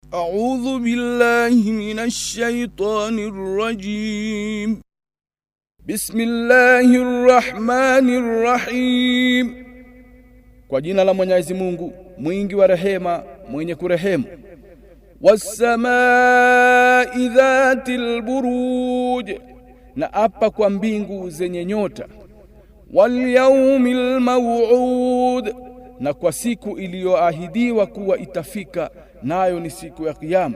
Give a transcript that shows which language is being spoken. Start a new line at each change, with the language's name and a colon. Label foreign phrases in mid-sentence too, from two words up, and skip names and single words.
Arabic: أعوذ بالله من الشيطان الرجيم. بسم الله الرحمن الرحيم.
Swahili: Kwa jina la Mwenyezi Mungu, mwingi wa rehema, mwenye kurehemu.
Arabic: والسماء ذات البروج,
Swahili: na apa kwa mbingu zenye nyota.
Arabic: واليوم الموعود,
Swahili: na kwa siku iliyoahidiwa kuwa itafika, nayo ni siku ya Kiyama.